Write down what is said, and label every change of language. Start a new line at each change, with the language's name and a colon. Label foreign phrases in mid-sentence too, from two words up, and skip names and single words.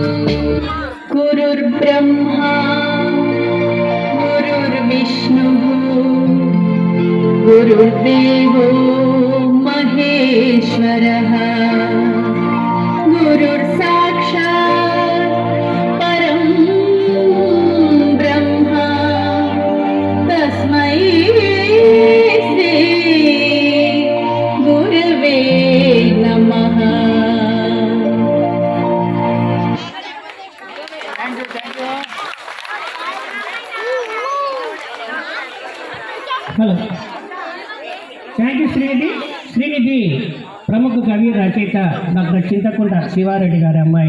Sanskrit: गुरुर्ब्रह्मा गुरुर्विष्णुः गुरुर्देवो महेश्वरः गुरुर्साक्षात् परं ब्रह्म तस्मै श्री गुरवे नमः।
English: hello thank you
Telugu: శ్రీనిధి ప్రముఖ కవి రచయిత డాక్టర్ చింతకుంట శివారెడ్డి గారి అమ్మాయి.